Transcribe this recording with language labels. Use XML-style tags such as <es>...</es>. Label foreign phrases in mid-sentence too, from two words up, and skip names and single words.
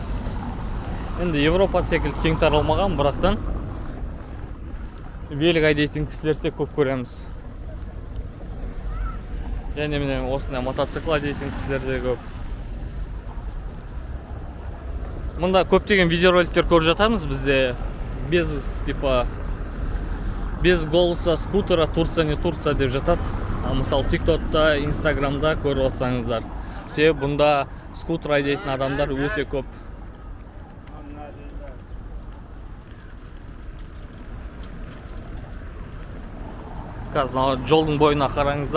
<kk>Енді Европа секілді кең таралмаған, бірақтан велик айдайтын кісілерді көп көреміз. Және міне осындай мотоцикл айдайтын кісілерді көп. Мұнда көптеген видеороликтер көріп жатамыз бізде.</kk> <ru>Без голоса скутера Турция не Турция</ru> <kk>деп жатады. Мысалы TikTok'та, Instagram'да көріп отсаңыздар. Себебі бұнда скутер айдайтын адамдар өте көп. Қазір жолдың бойына қараңыздар.</kk>